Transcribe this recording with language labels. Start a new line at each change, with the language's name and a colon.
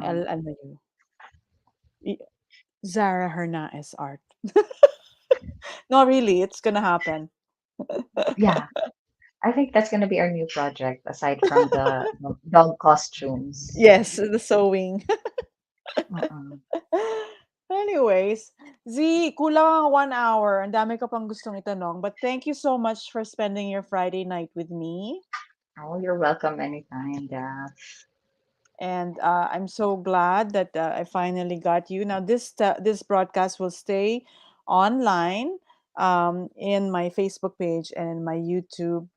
Filipino: Ano yun?
English: Zarah Hernaez art. No, really, it's gonna happen. Yeah. I think that's gonna be our new project aside from the dog costumes. Yes, the sewing. Mm-mm.
Filipino: Anyways, Z, kulang ang 1 hour. Ang dami ka pang gustong itanong.
English: But thank you so much for spending your Friday night with me. Oh, you're welcome anytime, Daph. And I'm so glad that I finally got you. Now, this broadcast will stay online in my Facebook page and in my YouTube.